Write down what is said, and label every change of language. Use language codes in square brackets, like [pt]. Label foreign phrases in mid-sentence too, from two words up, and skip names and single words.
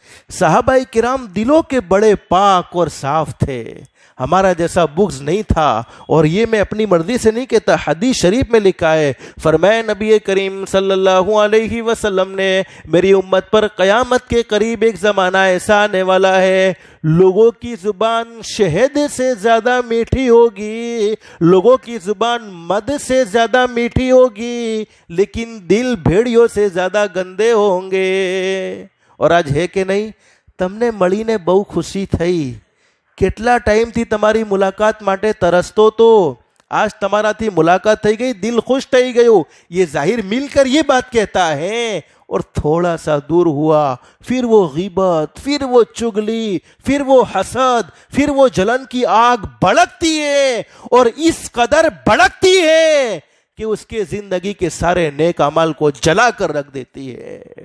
[ur] صحابہ کرام دلوں کے بڑے پاک اور صاف تھے، ہمارا جیسا بغض نہیں تھا، اور یہ میں اپنی مرضی سے نہیں کہتا، حدیث شریف میں لکھا ہے، فرمایا نبی کریم صلی اللہ علیہ وسلم نے، میری امت پر قیامت کے قریب ایک زمانہ ایسا آنے والا ہے، لوگوں کی زبان شہد سے زیادہ میٹھی ہوگی، لوگوں کی زبان مد سے زیادہ میٹھی ہوگی، لیکن دل بھیڑیوں سے زیادہ گندے ہوں گے۔ اور آج ہے کہ نہیں، [gu] તમને મળીને બહુ ખુશી થઈ, કેટલા ટાઈમથી તમારી મુલાકાત માટે તરસતો તો [ur] آج تمہارا تھی ملاقات થઈ گئی، دل خوش થઈ گئو، یہ ظاہر مل کر یہ بات کہتا ہے، اور تھوڑا سا دور ہوا، پھر وہ غیبت، پھر وہ چگلی، پھر وہ حسد، پھر وہ جلن کی آگ بھڑکتی ہے، اور اس قدر بھڑکتی ہے کہ اس کے زندگی کے سارے نیک اعمال کو جلا کر رکھ دیتی ہے۔